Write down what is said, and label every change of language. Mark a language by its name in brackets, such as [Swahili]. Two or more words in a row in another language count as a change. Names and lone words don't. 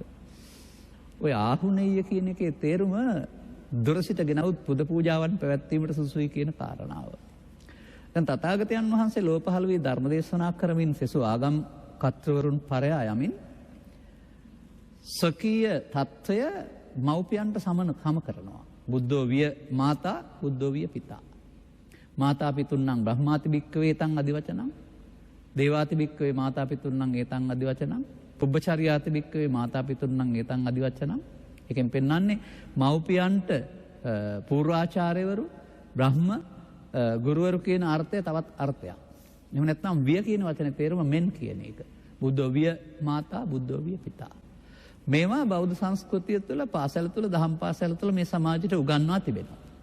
[Sinhala] ඔය ආහුනේය කියන එකේ තේරුම දුරසිත ගෙනවුත් පුද පූජාවන් පැවැත්වීමට සුසුයි කියන කාරණාව. දැන් තථාගතයන් වහන්සේ ලෝක පහළ වී ධර්ම දේශනා කරමින් සෙසු ආගම් කර්තෘවරුන් පරයා යමින් සකීය తত্ত্বය මව්පියන්ට සම කරනවා. [Pali] බුද්ධෝ විය මාතා, බුද්ධෝ විය පිතා. මාතා පිතුන්නම් බ්‍රහ්මාති භික්ඛවේ තං අදිවචනං, දේවාති භික්ඛවේ මාතා පිතුන්නම් ඒතං අදිවචනං, පුබ්බචර්යාති භික්ඛවේ මාතා පිතුන්නම් ඒතං අදිවචනං. [Sinhala] එකෙන් පෙන්වන්නේ මව්පියන්ට පූර්වාචාර්යවරු, බ්‍රහ්ම ගුරුවරු කියන අර්ථය තවත් අර්ථයක්. එහෙම නැත්නම් විය කියන වචනේ තේරුම මෙන් කියන එක. [Pali] බුද්ධෝවිය මාතා බුද්ධෝවිය පිතා. [Sinhala] මේවා බෞද්ධ සංස්කෘතිය තුළ පාසැල තුළ දහම් පාසැල තුළ මේ සමාජයට උගන්වා තිබෙනවා.